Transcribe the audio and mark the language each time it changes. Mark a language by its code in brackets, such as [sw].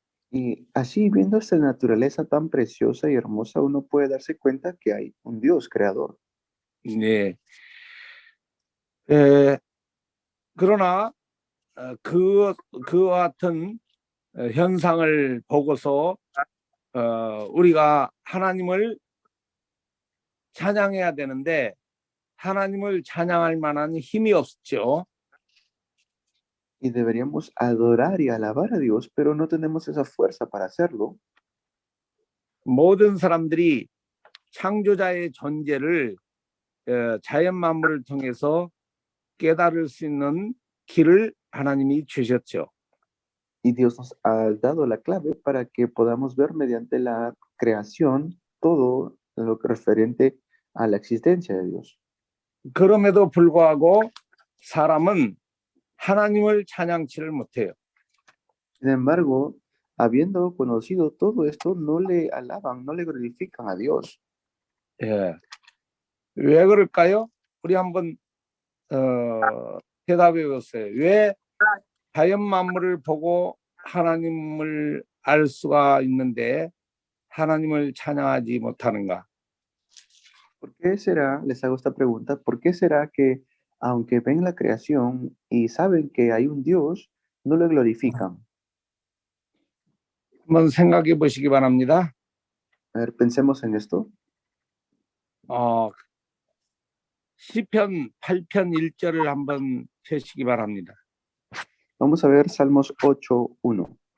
[es] Y así, viendo esta naturaleza tan preciosa y hermosa, uno puede darse cuenta que hay un Dios creador. [ko] 네. 그러나 그와 같은 현상을 보고서 우리가 하나님을 찬양해야 되는데 하나님을 찬양할 만한 힘이 없죠. [es] Y deberíamos adorar y alabar a Dios, pero no tenemos esa fuerza para hacerlo. [ko] 모든 사람들이 창조자의 존재를 자연 만물을 통해서 깨달을 수 있는 길을 하나님이 주셨죠. [es] Y Dios nos ha dado la clave para que podamos ver mediante la creación todo lo referente a la existencia de Dios. [ko] 그럼에도 불구하고 사람은 하나님을 찬양치를 못해요. [es] Sin embargo, habiendo conocido todo esto, no le alaban, no le glorifican a Dios. [ko] 예. 왜 그럴까요? 우리 한번 대답해 보세요. 왜 자연 만물을 보고 하나님을 알 수가 있는데 하나님을 찬양하지 못하는가? [es] ¿Por qué será? Les hago esta pregunta. ¿Por qué será que, aunque ven la creación y saben que hay un Dios, no lo glorifican? [ko] 한번 생각해 보시기 바랍니다. [es] A ver, pensemos en esto. [ko] 시편 8편 1절을 한번 펴시기 바랍니다. [es] Vamos a ver Salmos 8:1.